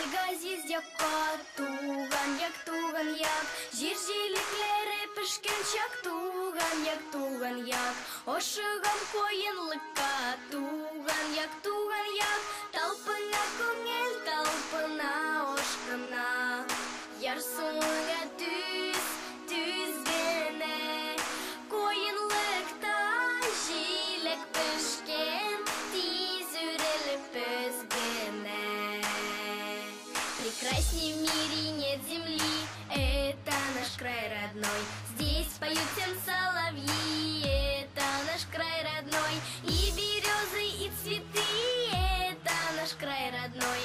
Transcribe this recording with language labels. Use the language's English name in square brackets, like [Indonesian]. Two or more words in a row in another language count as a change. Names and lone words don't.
[Tatar] газиз якка, туган як, жир жилекләре пешкән чак, туган як, ошыгам коенлыкка, туган як, талпына күңел, талпына ошкына, ярсуңа түз генә, коенлыкта жилек пешкен, тиз үрелеп өзгенә. [Russian] Прекрасней в мире нет земли, это наш край родной. Здесь поют всем соловьи, это наш край родной. И березы, и цветы, это наш край родной.